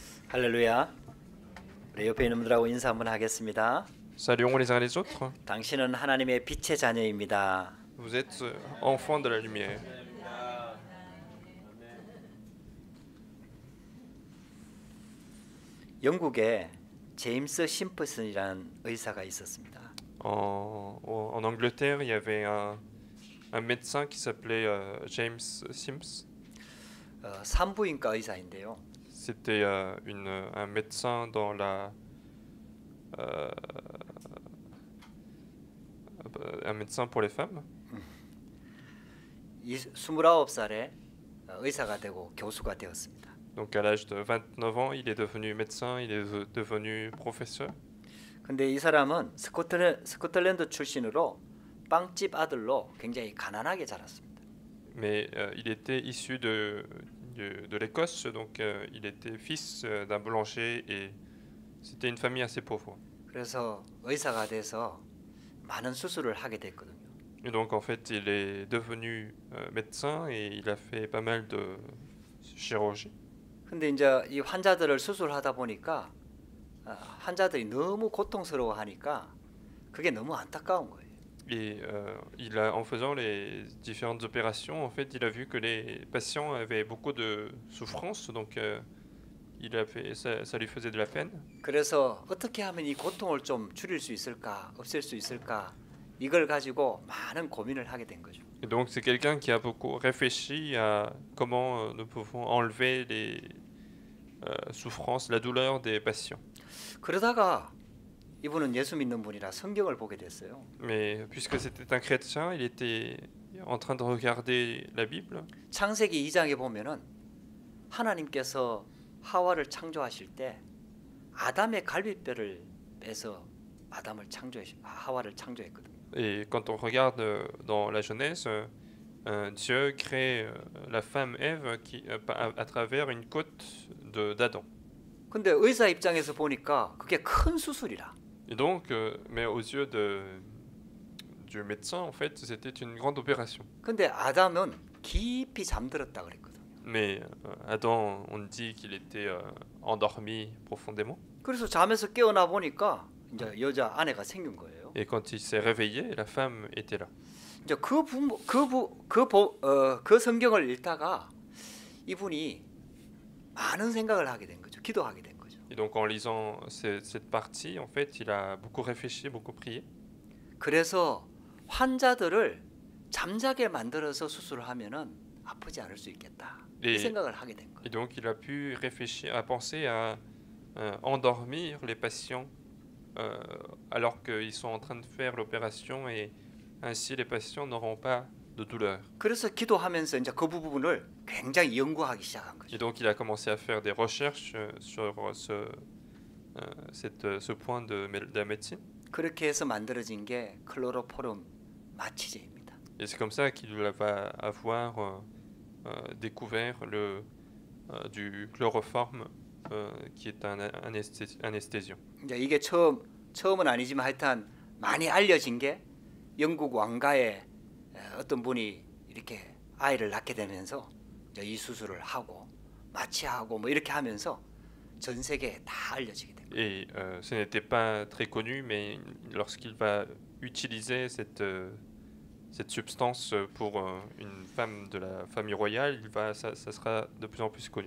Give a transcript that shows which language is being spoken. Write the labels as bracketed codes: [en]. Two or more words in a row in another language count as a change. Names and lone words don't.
[ko] 할렐루야. 우리 옆에 있는 분들하고 인사 한번 하겠습니다. [fr] Saluons les uns les autres. [ko] 당신은 하나님의 빛의 자녀입니다. [fr] Vous êtes enfants de la lumière. [ko] 영국에 제임스 심프슨이라는 의사가 있었습니다. [fr] En Angleterre, il y avait un médecin qui s'appelait James Sims. [ko] 산부인과 의사인데요. [fr] C'était un médecin dans un médecin pour les femmes. [ko] 29살에 의사가 되고 교수가 되었습니다. [fr] Donc à l'âge de 29 ans, il est devenu médecin, il est devenu professeur. [ko] 근데 이 사람은 스코틀랜드 출신으로 빵집 아들로 굉장히 가난하게 자랐습니다. [fr] Mais il était issu de l'Écosse, donc il était fils d'un boulanger et c'était une famille assez pauvre. [ko] 그래서 의사가 돼서 많은 수술을 하게 됐거든요. [fr] Et donc en fait, il est devenu médecin et il a fait pas mal de chirurgie. [ko] 근데 이제 이 환자들을 수술하다 보니까 환자들이 너무 고통스러워하니까 그게 너무 안타까운 거예요. [fr] Et en faisant les différentes opérations, en fait, il a vu que les patients avaient beaucoup de souffrance, donc ça lui faisait de la peine. [ko] 그래서 어떻게 하면 이 고통을 좀 줄일 수 있을까, 없앨 수 있을까 이걸 가지고 많은 고민을 하게 된 거죠. [fr] Et donc c'est quelqu'un qui a beaucoup réfléchi à comment nous pouvons enlever les souffrances, la douleur des patients. [ko] 그러다가 이분은 예수 믿는 분이라 성경을 보게 됐어요. [fr] Mais puisque c'était un chrétien, il était en train de regarder la Bible. [ko] 창세기 2장에 보면은 하나님께서 하와를 창조하실 때 아담의 갈비뼈를 빼서 하와를 창조했거든요. [fr] Et quand on regarde dans la Genèse, Dieu crée la femme Ève à travers une côte d'Adam. [ko] 근데 의사 입장에서 보니까 그게 큰 수술이라. [fr] Et donc, mais aux yeux du médecin, en fait, c'était une grande opération. [ko] 근데 아담은 깊이 잠들었다 그랬거든요. [fr] Mais Adam, on dit qu'il était endormi profondément. [ko] 그래서 잠에서 깨어나 보니까 이제 여자 아내가 생긴 거예요. [fr] Et quand il s'est réveillé, la femme était là. [ko] 이제 그 성경을 읽다가 이분이 많은 생각을 하게 된 거죠. 기도하게 된 거죠. [fr] Et donc en lisant cette partie, en fait, il a beaucoup réfléchi, beaucoup prié. [ko] 그래서 환자들을 잠자게 만들어서 수술을 하면은 아프지 않을 수 있겠다. 이 생각을 하게 된 거예요. [fr] Et donc il a pu réfléchir, à penser à endormir les patients alors qu'ils sont en train de faire l'opération et ainsi les patients n'auront pas de douleur. [ko] 그래서 기도하면서 이제 그 부분을 굉장히 연구하기 시작한 거죠. [fr] Et donc il a commencé à faire des recherches sur ce point de la médecine. [ko] 그렇게 해서 만들어진 게 클로로포름 마취제입니다. [fr] Et c'est comme ça qu'il va avoir découvert du chloroforme qui est un anesthésiant. [ko] 이제 이게 처음은 아니지만 하여튼 많이 알려진 게 영국 왕가의 어떤 분이 이렇게 아이를 낳게 되면서 이제 이 수술을 하고 마취하고 뭐 이렇게 하면서 전 세계에 다 알려지게 됩니다. [fr] Et ce n'était pas très connu, mais lorsqu'il va utiliser cette substance pour une femme de la famille royale, ça sera de plus en plus connu.